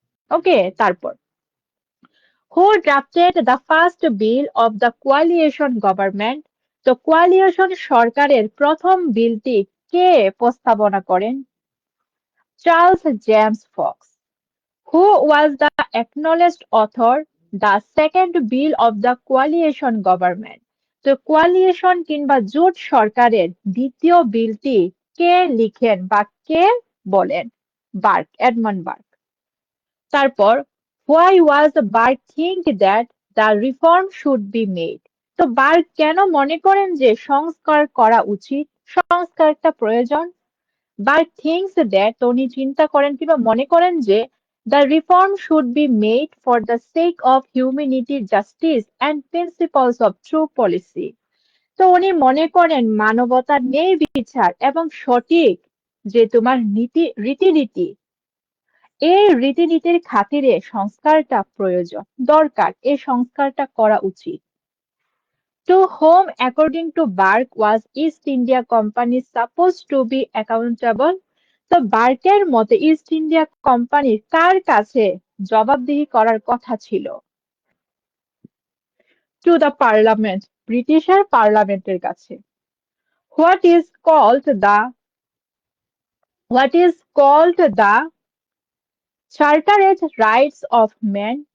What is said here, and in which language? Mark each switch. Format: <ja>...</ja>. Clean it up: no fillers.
<bn>ওকে, তারপর</bn> <en>Who drafted the first bill of the coalition government?</en> <bn>তো coalition সরকারের প্রথম বিলটি কে প্রস্তাবনা করেন? Charles James Fox.</bn> <en>Who was the acknowledged author the second bill of the coalition government?</en> <bn>তো কোয়ালিশন কিংবা জোট সরকারের দ্বিতীয় বিলটি কে লিখেন বা কে বলেন? Bark, Edmund bark.</bn> <en>তারপর why was Burke think that the reform should be made?</en> <bn>তো বার্ক কেন মনে করেন যে সংস্কার করা উচিত, সংস্কারটা প্রয়োজন?</bn> <en>Burke thinks that</en> <bn>উনি চিন্তা করেন কিংবা মনে করেন যে</bn> <en>the reform should be made for the sake of humanity, justice and principles of true policy.</en> <bn>তো উনি মনে করেন মানবতার ন্যায় বিচার এবং সঠিক যে তোমার রীতিনীতি এই রীতিনীতির খাতিরে সংস্কারটা প্রয়োজন, দরকার, এই সংস্কারটা করা উচিত।</bn> <en>To whom, according to Burke, was East India Company supposed to be accountable?</en> <bn>তো বার্কের মতে ইস্ট ইন্ডিয়া কোম্পানির কার কাছে জবাবদিহি করার কথা ছিল?</bn> <en>to the parliament,</en> <bn>ব্রিটিশের পার্লামেন্টের কাছে।</bn> <en>What is called the What is called the chartered rights of man?</en>